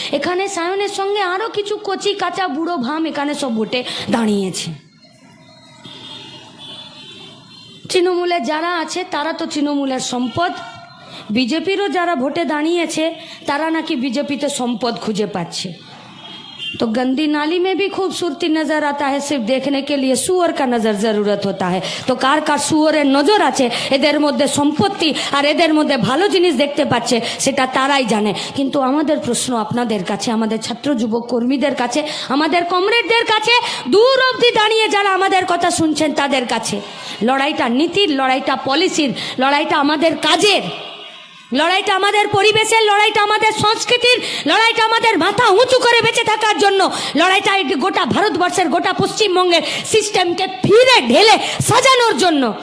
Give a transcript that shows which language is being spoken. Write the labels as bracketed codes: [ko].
[bn] এখানে সায়নের সঙ্গে আরও কিছু কচি কাঁচা বুড়ো ভাম এখানে সব ভোটে দাঁড়িয়েছে। তৃণমূলে যারা আছে তারা তো তৃণমূলের সম্পদ, বিজেপিরও যারা ভোটে দাঁড়িয়েছে তারা নাকি বিজেপিতে সম্পদ খুঁজে পাচ্ছে। [hi] तो गंदी नाली में भी खूबसूरती नजर आता है, सिर्फ देखने के लिए सुअर का नजर जरूरत होता है। [bn] तो कार कार सुअरेर नजर आछे, एদের মধ্যে সম্পত্তি আর এদের মধ্যে ভালো জিনিস দেখতে পাচ্ছে, সেটা তারাই জানে। কিন্তু আমাদের প্রশ্ন আপনাদের কাছে, আমাদের ছাত্র যুবক কর্মীদের কাছে, আমাদের কমরেডদের কাছে, দূর অবধি দাঁড়িয়ে যারা আমাদের কথা শুনছেন তাদের কাছে, লড়াইটা নীতির, লড়াইটা পলিসির, লড়াইটা আমাদের কাজের, লড়াইটা আমাদের পরিবেশের, লড়াইটা আমাদের সংস্কৃতির, লড়াইটা আমাদের মাথা উঁচু করে বেঁচে থাকার জন্য, লড়াইটা গোটা ভারতবর্ষের, গোটা পশ্চিমবঙ্গের সিস্টেমকে ফিরে ঢেলে সাজানোর জন্য।